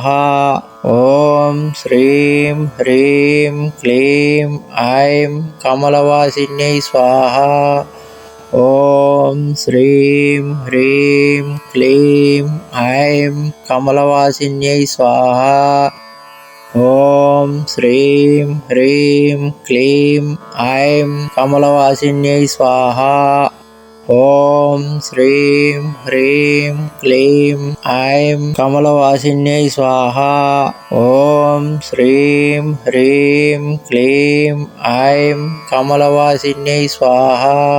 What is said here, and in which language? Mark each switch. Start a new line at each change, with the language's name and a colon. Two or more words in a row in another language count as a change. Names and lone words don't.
Sanskrit: ఓం శ్రీం హ్రీం క్లీం ఐం కమలవాసిన్యై స్వాహ. ఓం శ్రీం హ్రీం క్లీం ఐం కమలవాసిన్యై స్వాహ. ॐ श्रीं ह्रीं क्लीं ऐं कमलवासिन्यै स्वाहा। ॐ श्रीं ह्रीं क्लीं ऐं कमलवासिन्यै स्वाहा। ॐ श्रीं ह्रीं क्लीं ऐं कमलवासिन्यै स्वाहा।